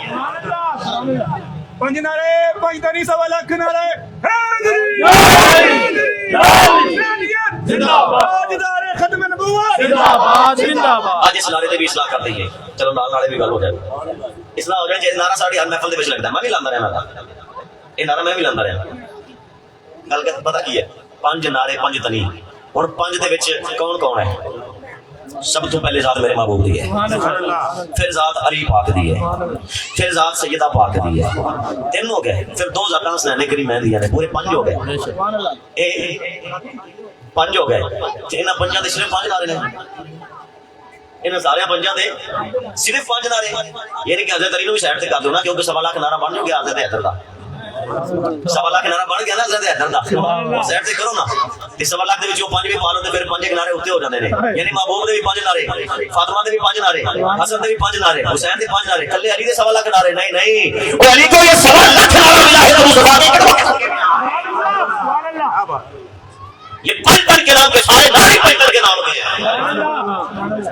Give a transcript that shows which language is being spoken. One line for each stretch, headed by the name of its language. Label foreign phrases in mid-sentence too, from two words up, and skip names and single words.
Punjabi: پنج نعرے، پنج تری سوا لاکھ نعرے حیدری، زندہ باد، تاجدار ختم نبوت، زندہ باد زندہ باد۔ آج اس نعرے تے بھی اصلاح کر دئیے، چلو نعرے بھی گل ہو جائے، اصلاح ہو جائے۔ جس نعرہ ساڑی ہر محفل دے وچ لگدا ہے میں بھی لاندہ رہنا، یہ نعرہ میں بھی لاندہ رہنا۔ گل کہ پتہ کی ہے، پنج نعرے پنج تنی، اور پنج دے وچ کون کون ہے؟ سب تو پہلے ذات میرے محبوب دی ہے، پھر ذات علی پاک دی ہے، پھر ذات سیدہ پاک دی ہے، تین ہو گئے، پھر دو ذاتاں حسنین کریمین دی ہیں، پورے پنج ہو گئے، پنج ہو گئے۔ انہاں پنجاں دے صرف پنج نعرے نے، انہاں سارے پنجاں دے صرف پنج نعرے، یعنی کہ حضرت علی نو بھی سائڈ تے کر دو نا، کیونکہ سوا لاکھ نعرہ بن گیا حضرت حیدر دا، سوا لاکھ نعرہ بن گیا نا حضرت حیدر دا، سائڈ تے کرو نا، تے سوا لاکھ دے وچوں پنج بھی پا لو تے پھر پنج نعرے اوتے ہو جاندے نے، یعنی محبوب دے بھی پنج نعرے، فاطمہ دے بھی پنج نعرے، حسن دے بھی پنج نعرے، حسین دے پنج نعرے، کلے علی دے سوا لاکھ نعرے نہیں نہیں،
Urdu: او علی کو یہ سوا لاکھ نعرہ ملا ہے ابو صفا کے، یہ پنج تن کے نام کے سارے نعرے پنج تن کے نام کے ہیں۔